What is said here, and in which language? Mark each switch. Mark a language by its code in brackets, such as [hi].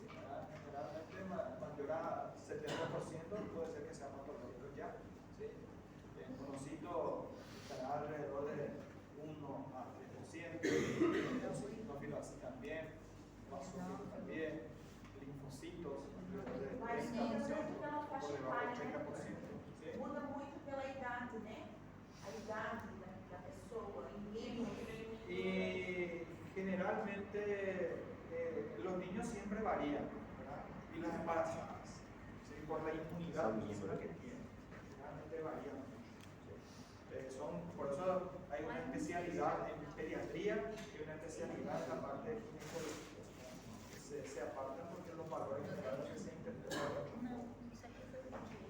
[es] Generalmente mayor a 70% puede ser que sea patológico ya. ¿Sí? El monocito estará alrededor de 1 a 3%, el eosinófilo así también, basófilo también, linfocitos alrededor de 30%, por debajo del 30%. ¿Sí? [pt] Muda muito pela idade, né? A idade da pessoa, em nível. [es] Y generalmente los niños siempre varían, ¿verdad? Y las embarazadas, ¿sí? Por la inmunidad misma que tienen, generalmente varían mucho. ¿Sí? Por eso hay una especialidad en pediatría y una especialidad en la parte de ginecología, que se apartan porque los valores generalmente se interpretan mucho.